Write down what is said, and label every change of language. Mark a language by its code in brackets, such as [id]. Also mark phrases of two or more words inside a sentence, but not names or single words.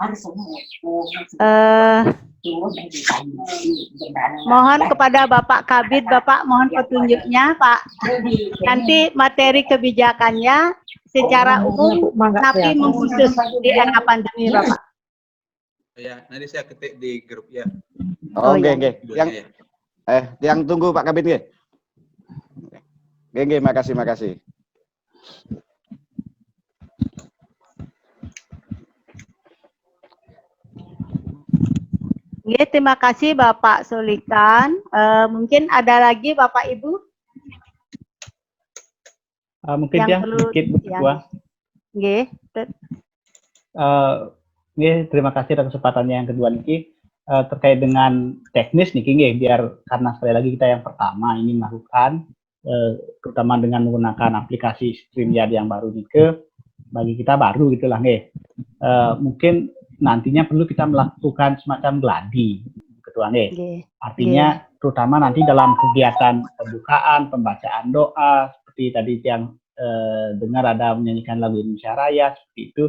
[id] Mohon kepada Bapak Kabid, Bapak mohon petunjuknya, Pak. Nanti materi kebijakannya secara umum, tapi mengkhusus di era pandemi, Bapak. Ya, nanti saya ketik di grup ya. Oh, nggih. Yang tunggu Pak Kabid nggih. Nggih, makasih. Nggih, terima kasih Bapak Solikan. Mungkin ada lagi Bapak Ibu? Mungkin yang ya, perlu, sedikit Bu Ketua. Nggih. Nggih, terima kasih atas kesempatannya yang kedua niki. Terkait dengan teknis niki nggih, biar karena sekali lagi kita yang pertama ini melakukan terutama dengan menggunakan aplikasi StreamYard yang baru niki, bagi kita baru gitulah nggih. Mungkin nantinya perlu kita melakukan semacam gladi, Ketua nggih. Artinya terutama nanti dalam kegiatan pembukaan, pembacaan doa, seperti tadi yang dengar ada menyanyikan lagu Indonesia Raya, seperti itu.